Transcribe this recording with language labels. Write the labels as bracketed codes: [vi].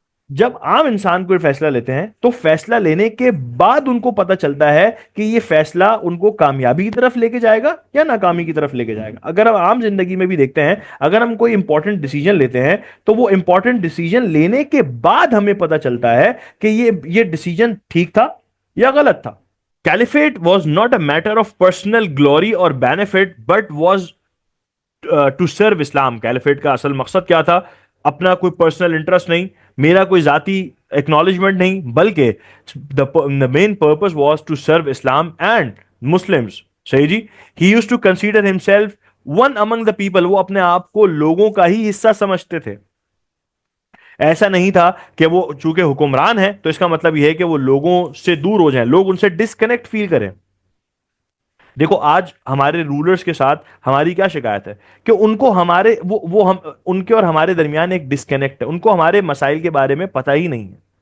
[ur] جب عام انسان کوئی فیصلہ لیتے ہیں تو فیصلہ لینے کے بعد ان کو پتہ چلتا ہے کہ یہ فیصلہ ان کو کامیابی کی طرف لے کے جائے گا یا ناکامی کی طرف لے کے جائے گا. اگر ہم عام زندگی میں بھی دیکھتے ہیں, اگر ہم کوئی امپورٹنٹ ڈیسیجن لیتے ہیں تو وہ امپورٹنٹ ڈیسیجن لینے کے بعد ہمیں پتہ چلتا ہے کہ یہ ڈیسیجن ٹھیک تھا یا غلط تھا. [en] Caliphate was not a matter of personal glory or benefit, but was to serve Islam. [ur] Caliphate کا اصل مقصد کیا تھا؟ اپنا کوئی پرسنل انٹرسٹ نہیں, میرا کوئی ذاتی ایکنالجمنٹ نہیں, بلکہ [en] the main purpose was to serve Islam and Muslims. [ur] صحیح جی. [en] He used to consider himself one among the people. [ur] وہ اپنے آپ کو لوگوں کا ہی حصہ سمجھتے تھے. ایسا نہیں تھا کہ وہ چونکہ حکمران ہے تو اس کا مطلب یہ ہے کہ وہ لوگوں سے دور ہو جائیں, لوگ ان سے ڈسکنیکٹ فیل کریں. دیکھو, آج ہمارے رولرز کے ساتھ ہماری کیا شکایت ہے کہ ان کو ہمارے ان کے اور ہمارے درمیان ایک ڈسکنیکٹ ہے, ان کو ہمارے مسائل کے بارے میں پتہ ہی نہیں ہے.